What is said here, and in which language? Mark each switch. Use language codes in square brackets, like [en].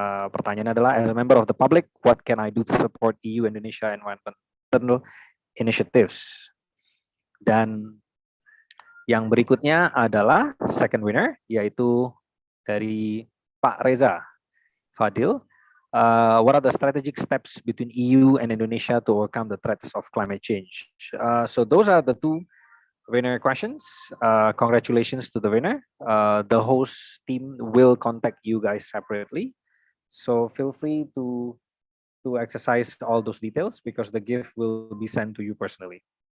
[id] Pertanyaannya adalah, [en] as a member of the public, what can I do to support EU-Indonesia environmental initiatives? [id] Dan yang berikutnya adalah [en] second winner, [id] yaitu dari Pak Reza Fadil. [en] What are the strategic steps between EU and Indonesia to overcome the threats of climate change? So those are the 2 winner questions. Congratulations to the winner. The host team will contact you guys separately. So feel free to exercise all those details because the gift will be sent to you personally.